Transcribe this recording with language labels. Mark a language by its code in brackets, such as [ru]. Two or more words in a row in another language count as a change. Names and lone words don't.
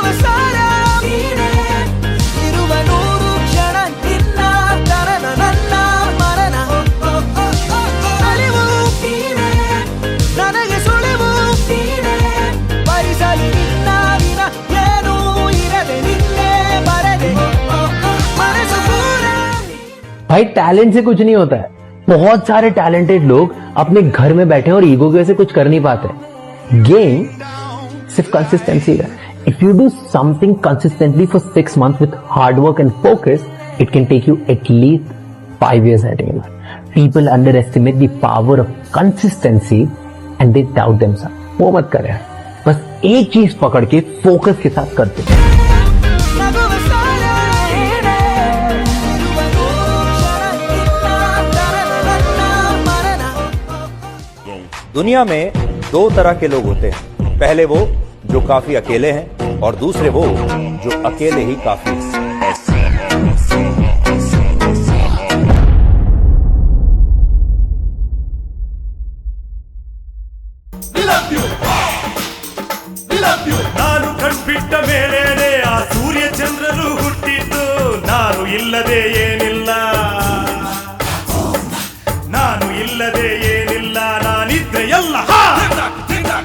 [kn] ಸಾರ ನೀನೇ ಇರುವ ನೂರು ಕ್ಷಣ ನಿನ್ನ ತರನ ನನ್ನ ಮರಣ ಅರಿವು ನೀನೇ ನನಗೆ ಸುಳಿವು ನೀನೇ ಭರಿಸಲು ನಿನ್ನ ವಿನ ಏನೂ ಇರದೆ ನಿನ್ನೆ ಬರದೆ ಮನಸ್ಸು ಪೂರ [hi] भाई टैलेंट से कुछ नहीं होता है। बहुत सारे टैलेंटेड लोग अपने घर में बैठे हैं और ईगो की वजह से कुछ कर नहीं पाते। गेम सिर्फ कंसिस्टेंसी है। [en] if you do something consistently for 6 months with hard work and focus, it can take you at least 5 years ahead in life. People underestimate the power of consistency and they doubt themselves. [hi] वो मत करें, बस एक चीज पकड़ के फोकस के साथ करते हैं। [kn] ನಗುವ ಸಾರ ನೀನೇ ಇರುವ ನೂರು ಕ್ಷಣ ನಿನ್ನ ತರನ ನನ್ನ [hi] दुनिया में दो तरह के लोग होते हैं, पहले वो जो काफी अकेले हैं और दूसरे वो जो अकेले ही काफी हैं। [kn] ನಾನು ಕಣ್ಬಿಟ್ಟ ಮೇಲೇನೆ ಆ ಸೂರ್ಯ ಚಂದ್ರರು ಹುಟ್ಟಿದ್ದು, ನಾನು ಇಲ್ಲದೆ ಏನಿಲ್ಲ, ನಾನು ಇಲ್ಲದೆ ಏನಿಲ್ಲ, ನಾನಿದ್ರೆ ಎಲ್ಲ.